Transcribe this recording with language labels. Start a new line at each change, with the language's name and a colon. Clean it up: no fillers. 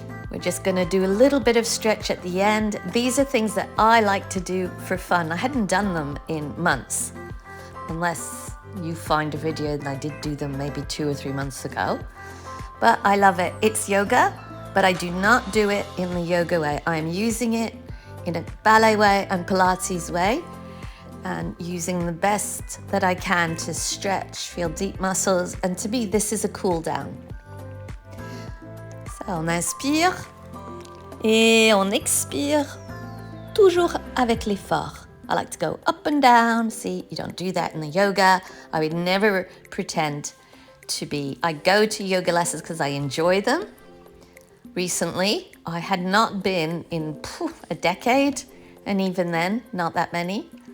English: We're just gonna do a little bit of stretch at the end. These are things that I like to do for fun. I hadn't done them in months, unless you find a video that I did do them maybe 2 or 3 months ago. But I love it. It's yoga, but I do not do it in the yoga way. I'm using it in a ballet way and Pilates way, and using the best that I can to stretch, feel deep muscles, and to me, this is a cool down.
French: So, on inspire et on expire, toujours avec l'effort.
English: I like to go up and down. See, you don't do that in the yoga. I would never pretend to be. I go to yoga lessons because I enjoy them. Recently, I had not been in a decade, and even then, not that many.